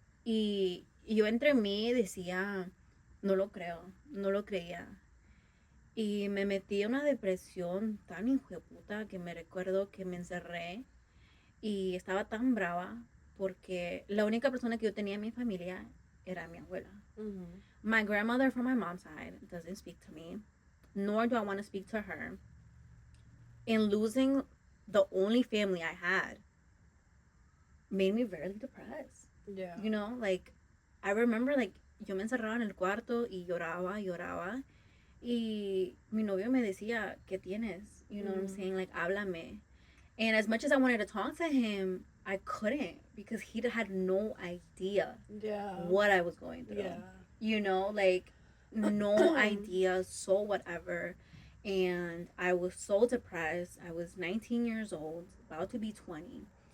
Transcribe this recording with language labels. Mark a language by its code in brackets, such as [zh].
[es] Y yo entre mí decía, no lo creo, no lo creía. Y me metí en una depresión tan hijueputa que me recuerdo que me encerré y estaba tan brava porque la única persona que yo tenía en mi familia era mi abuela. [en] My grandmother from my mom's side doesn't speak to me, nor do I want to speak to her. And losing the only family I had made me very depressed. Yeah. You know, like, I remember, like, [es] yo me encerraba en el cuarto y lloraba. Y mi novio me decía, ¿qué tienes? [en] You know what I'm saying? Like, [es] háblame. [en] And as much as I wanted to talk to him, I couldn't because he had no idea what I was going through. Yeah. You know, like, no idea, so whatever. And I was so depressed. I was 19 years old, about to be 20.